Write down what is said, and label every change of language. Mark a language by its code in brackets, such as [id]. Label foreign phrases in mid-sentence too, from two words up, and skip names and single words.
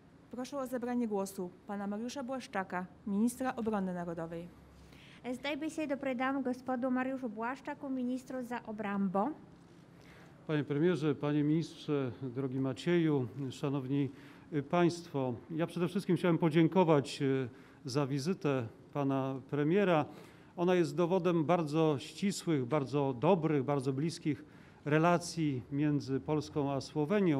[pl] Proszę o zabranie głosu pana Mariusza Błaszczaka, ministra obrony narodowej. [sl] Zdaj besedo predam gospodu Mariuszu Błaszczaku, ministru za obrambo. [pl] Panie premierze, panie ministrze, drogi Macieju, szanowni państwo, ja przede wszystkim chciałem podziękować za wizytę pana premiera. Ona jest dowodem bardzo ścisłych, bardzo dobrych, bardzo bliskich relacji między Polską a Słowenią.